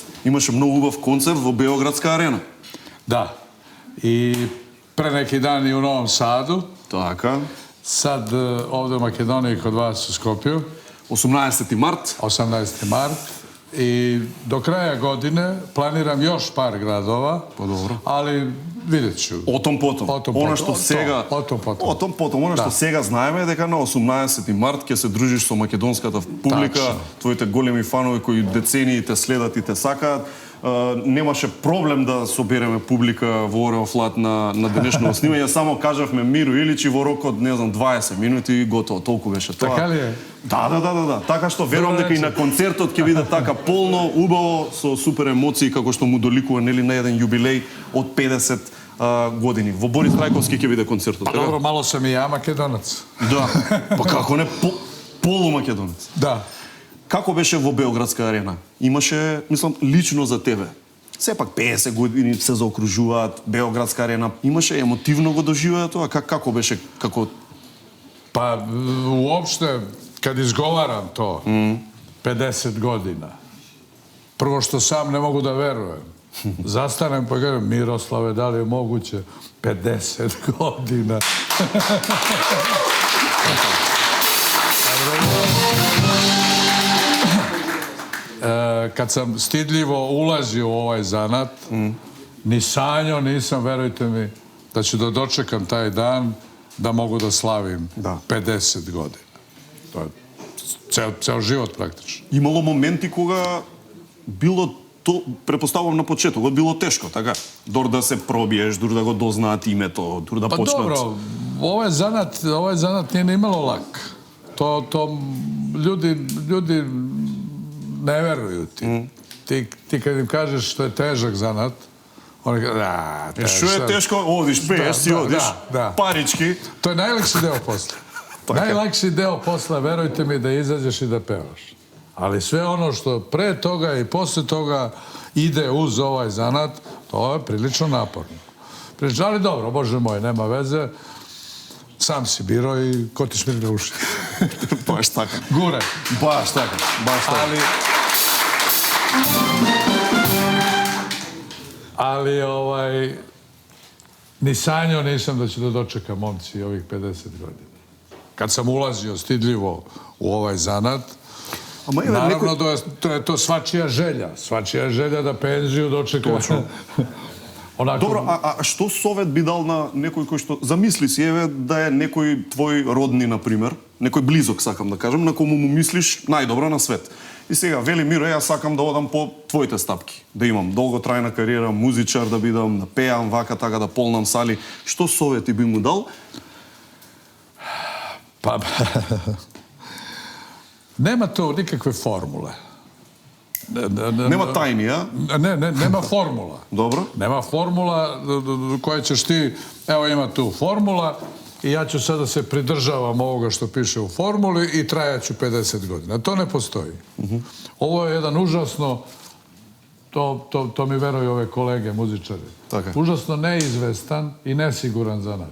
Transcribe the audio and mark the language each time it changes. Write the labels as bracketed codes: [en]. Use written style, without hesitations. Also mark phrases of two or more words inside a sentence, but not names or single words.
[mk] Имаше многу убав концерт во Београдска арена. Да. [sr] И пре неки дани у Новом Саду, [mk] Така. [sr] Sad ovdje u Makedoniji kod vas u Skopju, 18. marт. 18. mart. I do kraja godine planiram još par gradova, ali vidjet ću. O том потом. [mk] Она што сега Она што сега знаеме е дека на 18 март ќе се дружиш со македонската публика, твоите големи фанови кои децении те следат и те сакаат. Немаше проблем да собереме публика во Орео Флат на денешно снимање. Само кажавме Миру Иличи во рок од, не знам, 20 минути и готово. Толку беше тоа. Така ли е? Да. Така што верувам дека и на концертот ќе биде така полно, убаво, со супер емоции, како што му доликува, нели, на еден јубилеј од 50 години. Во Борис Трајковски ќе биде концертот. [sr] Pa dobro, malo sam i ja Makedonac. [mk] Да. Па како не, полумакедонец. [sr] Da. [mk] Како беше во Белградска арена? Имаше, мислам, лично за тебе. Сепак 50 години се заокружуваат, Белградска арена. Имаше емотивно го доживеа тоа? Како беше? Како... [sr] Pa uopšte, kad izgovaram to, 50 godina, prvo što sam ne mogu da verujem. Zastanem pa kažem, Miroslave, da li je moguće 50 godina? Kad sam stidljivo ulazio u ovaj zanat, ni sanjao nisam, verujte mi, da ću da dočekam taj dan da mogu da slavim 50 godina. To je ceo život praktično. [mk] Имало моменти кога било то, препоставувам на почетокот, било тешко, така? Дор да се пробиеш, дур да го дознаат името, дур да [sr] Pa [mk] почнат. [sr] dobro, ovaj zanat nije ni imalo lak. To ljudi ne veruju ti. Ti kad im kažeš što je težak zanat, oni kažu, [mk] Што е тешко? Одиш, пееш си, одиш, парички. [sr] To je najlakši deo posla. Najlakši deo posla, verujte mi, da izađeš i da pevaš. Ali sve ono što pre toga i posle toga ide uz ovaj zanat, to je prilično naporno. Ali dobro, Bože moj, nema veze. Sam si birao i ko ti šmirne uši. [mk] Баш така. Gure. Баш така. [sr] Ali ni sanjao nisam da ću da dočekam, momci, ovih 50 godina. Kad sam ulazio stidljivo u ovaj zanat, naravno da je to svačija želja. Svačija je želja da penziju dočeka. [mk] Добро, а што совет би дал на некој кој што замисли си, еве, да е некој твој родни, например, некој близок, сакам да кажем, на кому му мислиш најдобро на свет. И сега, вели, Миро, јас сакам да одам по твоите стапки, да имам долготрајна кариера, музичар да бидам, да пеам, вака, така, да полнам сали. Што совети би му дал? [sr] Pa, nema tu nikakve formule. [mk] Нема тајни, а? [sr] Ne, nema formula. Dobro. Nema formula koja ćeš ti, evo ima tu formula i ja ću sada se pridržavam ovoga što piše u formuli i trajaću 50 godina. To ne postoji. Ovo je jedan užasno, to mi veruju ove kolege muzičari, užasno neizvestan i nesiguran zanat.